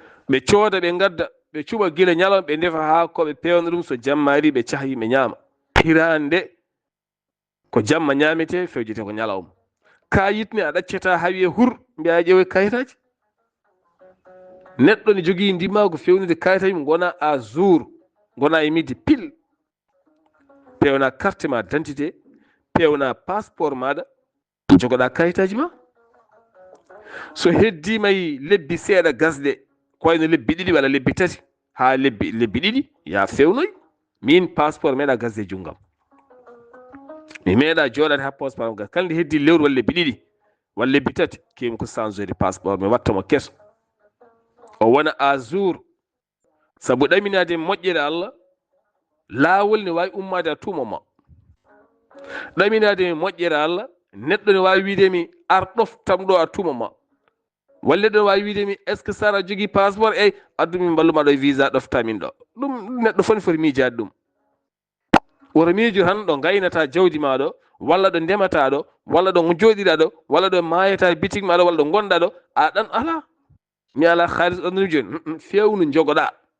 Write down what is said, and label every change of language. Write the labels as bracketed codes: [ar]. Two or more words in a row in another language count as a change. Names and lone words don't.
[ff] Ɓe cooda, ɓe ngadda, ɓe cuɓa gila ñalawma, ɓe ndefa haako, ɓe pewna ɗum. So jamma ari, ɓe caha, yimɓe ñaama. Hirande ko jamma ñaamete, fewjete ko ñalawma. Kayit ni a ɗaccata ha wiye hur, mbiya ƴeewe kayitaji. Neɗɗo ne jogii ndimaagu fewnude kayitaji mum, gona [fr] à jour, [ff] gona e midi pile. Pewna carte ma d'identité, pewna passeport maɗa, jogoɗa kayitaji ma. So heddima e lebbi seeɗa gasde, ko wayno lebbi ɗiɗi walla lebbi tati, ha lebbi, lebbi ɗiɗi, ya fewnoy. Min passeport meɗa gasde junggam. Mi meeɗa jooɗade ha passeport am gas. Kala nde heddi lewru walla lebbi ɗiɗi, walla lebbi tati, kewmi ko changer passeport, mi watta mo keso. O wona [fr] à jour. [ff] Sabu ɗaminade moƴƴere Allah, laawol ne wawi ummade [fr] à tout moment. [ff] Ɗaminade moƴƴere Allah, neɗɗo ne wawi wiide mi ar ɗoftam ɗo [fr] à tout moment. [ff] Walla neɗɗo ne wawi wiide mi, [fr] est ce que [ff] Sara jogui passeport? Ey, addu min ballu ma ɗo visa ɗofta min ɗo. Ɗum neɗɗo foti foti miijade ɗum. Woto miijo tan ɗo gaynata jawdi ma ɗo, walla ɗo ndemata ɗo, walla ɗo joɗiɗa ɗo, walla ɗo mayata bitik ma ɗo, walla ɗo gonɗa ɗo. A ɗan ala. Mi ala haalis ɗon joni. Mm, mm, fewnu jogoɗa.